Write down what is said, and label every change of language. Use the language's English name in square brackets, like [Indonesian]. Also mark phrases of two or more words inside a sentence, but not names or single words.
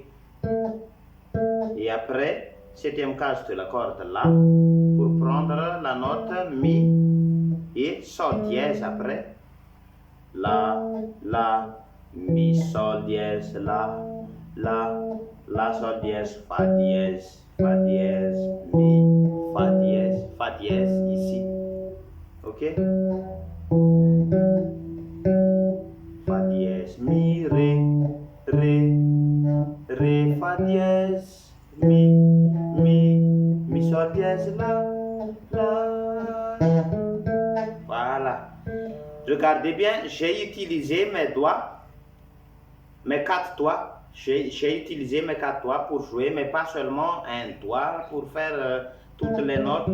[French] Et après, septième case de la corde La pour prendre la note Mi et Sol dièse après. La, Mi, Sol dièse, La, Sol dièse, Fa dièse, Mi, Fa dièse ici. Ok? Fa dièse, Mi, Ré, Fa dièse, Mi, Sol dièse, La. Voilà. Regardez bien, j'ai utilisé mes doigts, mes 4 doigts. J'ai utilisé mes 4 doigts pour jouer, mais pas seulement un doigt pour faire toutes les notes.